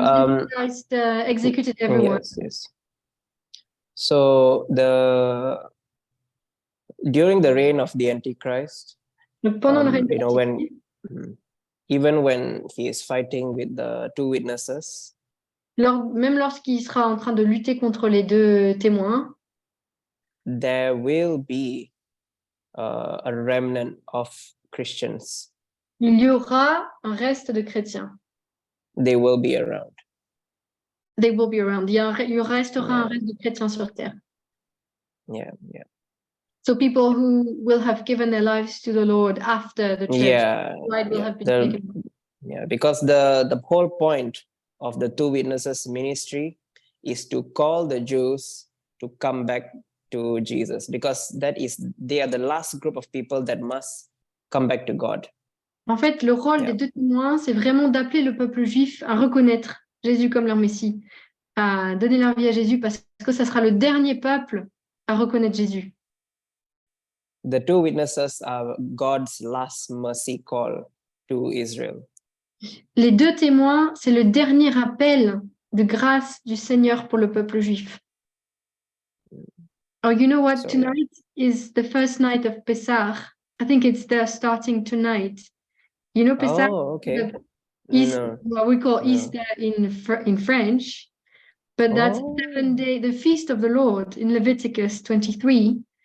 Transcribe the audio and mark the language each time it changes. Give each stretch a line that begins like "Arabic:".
English: the Antichrist executed everyone? Yes. So during the reign of the Antichrist,
French: Donc, pendant le règne
English: you know,
French: d'Antichrist,
English: even when he is fighting with the two witnesses,
French: même lorsqu'il sera en train de lutter contre les deux témoins,
English: there will be a remnant of Christians.
French: il y aura un reste de chrétiens.
English: They will be around. They will be around.
French: Il restera un reste de chrétiens sur terre.
English: Yeah. So people who will have given their lives to the Lord after the church will have been taken. Yeah, because the whole point of the two witnesses ministry is to call the Jews to come back to Jesus, because they are the last group of people that must come back to God.
French: En fait, le rôle des deux témoins, c'est vraiment d'appeler le peuple juif à reconnaître Jésus comme leur Messie, à donner leur vie à Jésus, parce que ça sera le dernier peuple à reconnaître Jésus.
English: The two witnesses are God's last mercy call to Israel.
French: Les deux témoins, c'est le dernier appel de grâce du Seigneur pour le peuple juif.
English: Oh, you know what? Tonight is the first night of Pesach. I think it's starting tonight. You know Pesach? Oh, okay. What we call Easter in French, but that's 7 day, the feast of the Lord in Leviticus 23.